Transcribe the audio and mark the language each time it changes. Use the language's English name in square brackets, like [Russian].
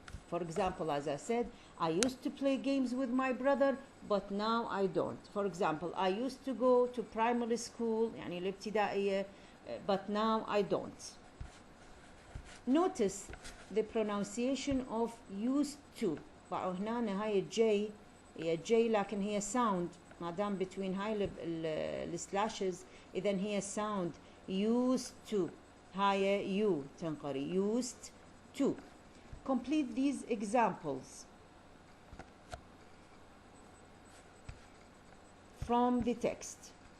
[English] For example, as I said, I used to play games with my brother but now I don't. For example, I used to go to primary school [Arabic] يعني الابتدائية [English] but now I don't. Notice the pronunciation of used to. [Arabic] هنا هاي J هي J لكن هي sound ما دام between هاي السلاشز إذا هي sound. [English] Used to [Arabic] هاي U تنقري [English] used to. Complete these examples from the text.